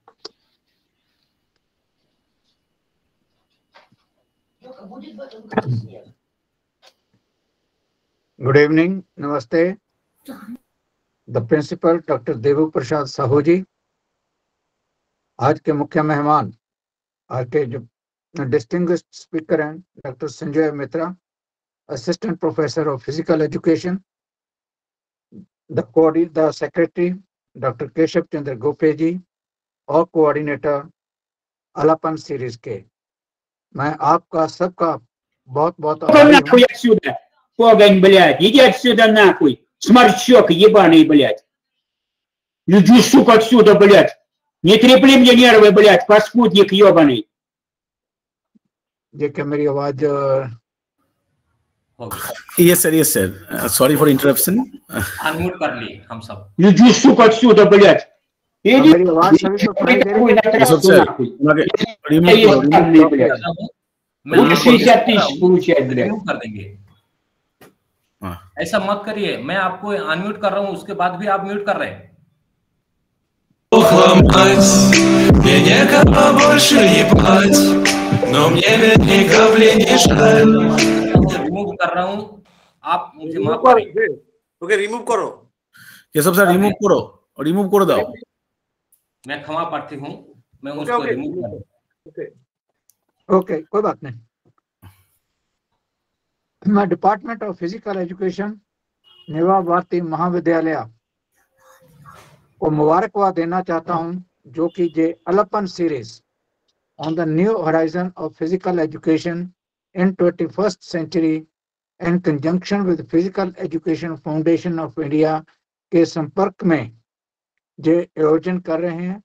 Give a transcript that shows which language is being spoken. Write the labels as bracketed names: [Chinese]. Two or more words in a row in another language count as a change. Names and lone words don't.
[English] Good evening, Namaste. The principal, [Hindi] Dr. Devu Prasad साहू जी, आज के मुख्य मेहमान, आज के जो [English] distinguished speaker [Hindi] हैं, Dr. [English] Sanjay Mitra, Assistant Professor of Physical Education, the Secretary, Dr. [Hindi] Keshav Chandra Gope जी, और Coordinator Alapan Series के, मैं आपका सबका बहुत आभारी हूँ। [Russian] Отсюда, погонь, блядь, иди отсюда нахуй, сморчок ебаный, блядь. Иди, сука, отсюда, блядь. Не трепли мне нервы, блядь, паскудник ебаный. [Hindi] ये क्या मेरी आवाज [English] Yes, sir. Sorry for interruption. [Hindi] अनम्यूट कर लिए हम सब। [Russian] Иди, сука, отсюда, блядь. Иди, [Hindi] मेरी आवाज सभी को सुनाई दे रही है? Keshav sir, [Russian] मैं 60 тысяч получает, блядь. [Hindi] कर देंगे। ऐसा मत करिए, मैं आपको अनम्यूट कर रहा हूँ, उसके बाद भी आप म्यूट कर रहे हैं। [Russian] Мне некого больше ебать, но мне ведь ни капли не жаль. [Hindi] रिमूव कर रहा हूँ, आप मुझे माफ करिए। ओके, रिमूव करो। केशव सर रिमूव करो दाओ। मैं क्षमा प्रार्थी हूँ, मैं उसको रिमूव कर दूं। ओके, कोई बात नहीं। मैं [English] Department of Physical Education [Hindi] नेवा भारती महाविद्यालय को मुबारकबाद देना चाहता हूं, जो कि जे [English] Alapan Series on the New Horizon of Physical Education in 21st century in conjunction with Physical Education Foundation of India [Hindi] के संपर्क में जे आयोजन कर रहे हैं।